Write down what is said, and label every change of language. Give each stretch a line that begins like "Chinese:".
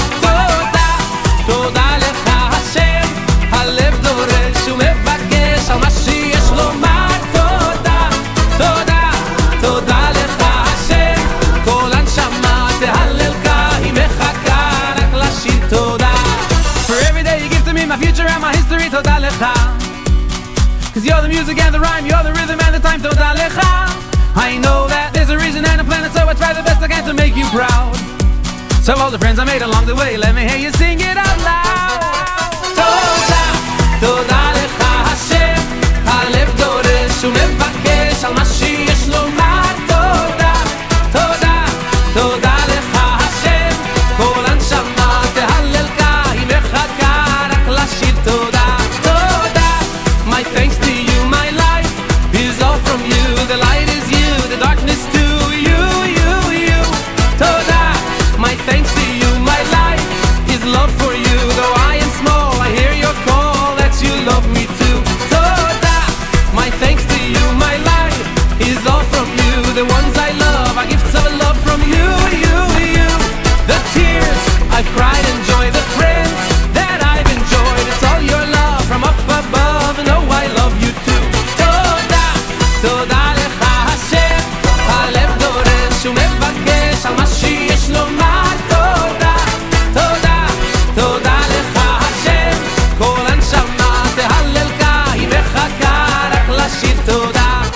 Hebrew: תודה, תודה לך השם, הלב דורש ומבקש על מה שיש לומר. תודה, תודה, תודה לך השם, כל הנשמה תהלל קי וחכה רק לשיר תודה.
English: For every day you give to me, my future and my history,
Hebrew: תודה לך,
English: cause you're the music and the rhyme, you're the rhythm and the time, תודה לך. I know that there's a reason and a planet, so I try the best I can to make you proud. So all the friends I made along the way, let me hear you sing it out loud.
Hebrew: תודה, תודה לך השם, הלב דורש ומבקש על מה שיש לומר. תודה, תודה, תודה לך השם, כל הנשמה תהלל קי וחכה רק לשיר תודה.
English: תודה, my thanks to you, my life is all from you, the light is you, the darkness too, you, you, you. תודה, my thanks to you, my life is love for you, though I am small, I hear your call that you love me too. תודה, my thanks to you, my life is all from you, the ones I love, are gifts of love from you, you, you. The tears I've cried and joy, the friends that I've enjoyed, it's all your love from up above, and oh I love you too.
Hebrew: תודה, תודה לך השם, הלב דורש ומבקש על מה שיש לומר. תודה, תודה, תודה לך השם, כל הנשמה תהלל קי וחכה רק לשיר תודה.